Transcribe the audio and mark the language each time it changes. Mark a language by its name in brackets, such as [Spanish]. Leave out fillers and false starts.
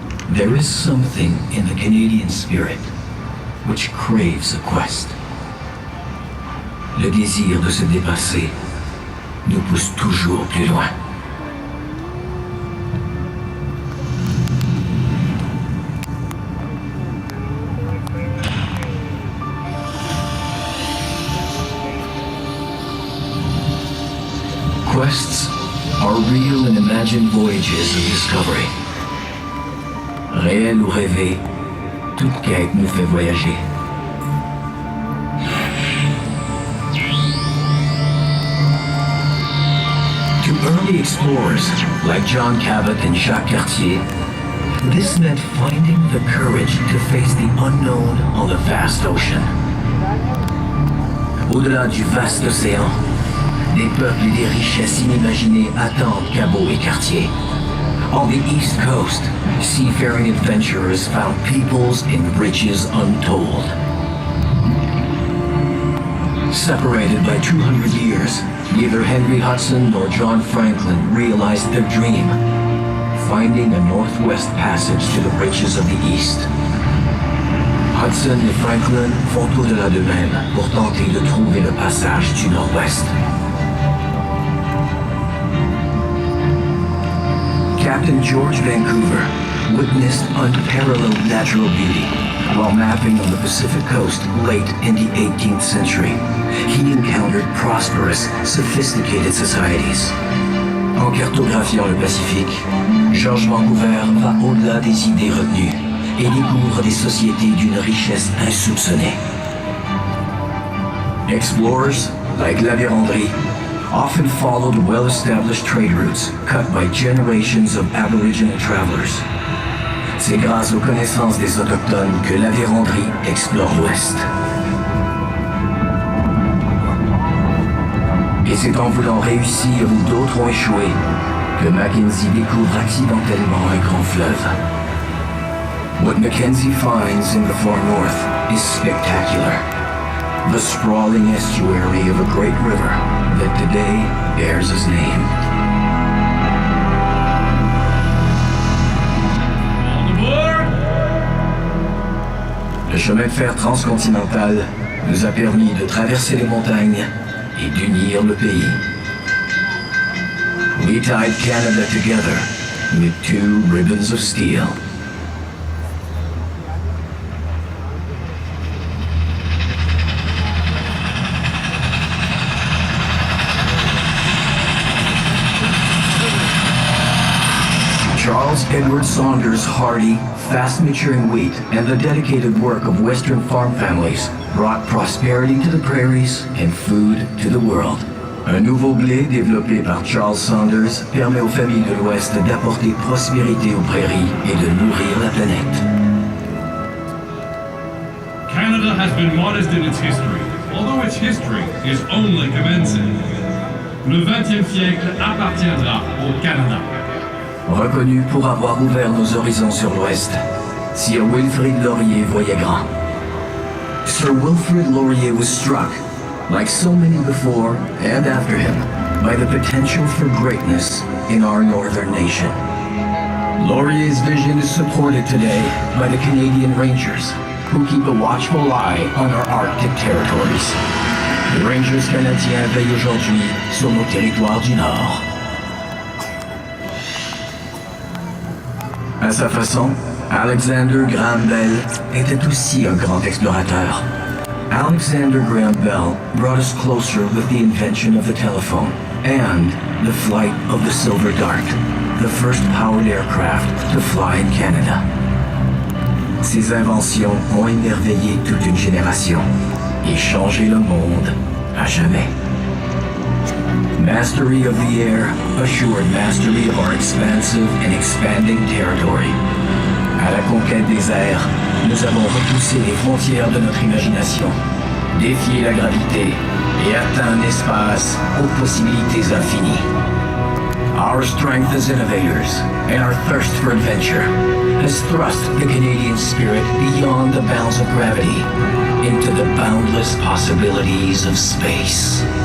[English] There is something in the Canadian spirit which craves a quest. [French] Le désir de se dépasser nous pousse toujours plus loin. [English] Quests are real and imagined voyages of discovery. [French] Réel ou rêvé, toute quête nous fait voyager. [English] To early explorers like John Cabot and Jacques Cartier, this meant finding the courage to face the unknown on the vast ocean. [French] Au-delà du vaste océan, des peuples et des richesses inimaginées attendent Cabot et Cartier. [English] On the East Coast, seafaring adventurers found peoples and riches untold. Separated by 200 years, neither Henry Hudson nor John Franklin realized their dream, finding a northwest passage to the riches of the East. [French] Hudson et Franklin font au-delà d'eux-mêmes pour tenter de trouver le passage du nord-ouest. [English] Captain George Vancouver witnessed unparalleled natural beauty while mapping on the Pacific coast late in the 18th century. He encountered prosperous, sophisticated societies. [French] En cartographiant le Pacifique, George Vancouver va au-delà des idées retenues et découvre des sociétés d'une richesse insoupçonnée. [English] Explorers, like La Vérendrye, often followed well-established trade routes cut by generations of Aboriginal travelers. [French] C'est grâce aux connaissances des Autochtones que La Vérendrye explore l'Ouest. Et c'est en voulant réussir où d'autres ont échoué que Mackenzie découvre accidentellement un grand fleuve. [English] What Mackenzie finds in the far north is spectacular. The sprawling estuary of a great river that today bears his name. [French] Le chemin de fer transcontinental nous a permis de traverser les montagnes et d'unir le pays. [English] We tied Canada together with two ribbons of steel. Charles Edward Saunders' hardy, fast-maturing wheat and the dedicated work of Western farm families brought prosperity to the prairies and food to the world. [French] Un nouveau blé développé par Charles Saunders permet aux familles de l'Ouest d'apporter prospérité aux prairies et de nourrir la planète. [English] Canada has been modest in its history, although its history is only commencing. [French] Le XXe siècle appartiendra au Canada. Reconnu pour avoir ouvert nos horizons sur l'Ouest, Sir Wilfrid Laurier voyait grand. [English] Sir Wilfrid Laurier was struck, like so many before and after him, by the potential for greatness in our northern nation. Laurier's vision is supported today by the Canadian Rangers, who keep a watchful eye on our Arctic territories. [French] Les Rangers canadiens veillent aujourd'hui sur nos territoires du Nord. À sa façon, Alexander Graham Bell était aussi un grand explorateur. [English] Alexander Graham Bell brought us closer with the invention of the telephone and the flight of the Silver Dart, the first powered aircraft to fly in Canada. [French] Ces inventions ont émerveillé toute une génération et changé le monde à jamais. [English] Mastery of the air assured mastery of our expansive and expanding territory. [French] À la conquête des airs, nous avons repoussé les frontières de notre imagination, défié la gravité et atteint un espace aux possibilités infinies. [English] Our strength as innovators and our thirst for adventure has thrust the Canadian spirit beyond the bounds of gravity into the boundless possibilities of space.